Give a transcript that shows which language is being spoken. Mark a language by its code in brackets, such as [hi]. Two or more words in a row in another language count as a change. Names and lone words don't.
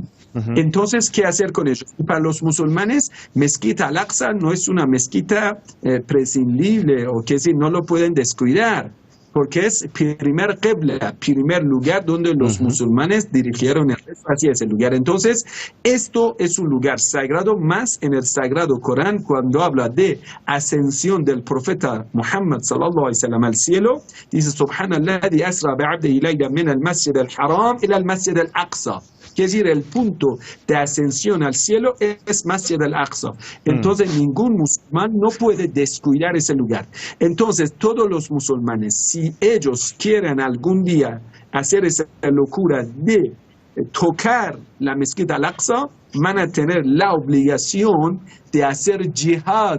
[es] Entonces, ¿qué hacer con ellos? Para los musulmanes, mezquita Al-Aqsa no es una mezquita prescindible, o que si no lo pueden descuidar, porque es primer qibla, primer lugar donde los musulmanes dirigieron el resto hacia ese lugar. Entonces, esto es un lugar sagrado, más en el sagrado Corán, cuando habla de ascensión del profeta Muhammad [ar] صلى الله عليه وسلم [es] al cielo, dice: [ar] سبحان الذي أسرى بعبده ليلا من المسجد الحرام إلى المسجد الأقصى. [es] Quiere decir, el punto de ascensión al cielo es Masjid al-Aqsa. Entonces, ningún musulmán no puede descuidar ese lugar. Entonces, todos los musulmanes, si ellos quieren algún día hacer esa locura de tocar la mezquita Al-Aqsa, van a tener la obligación de hacer jihad.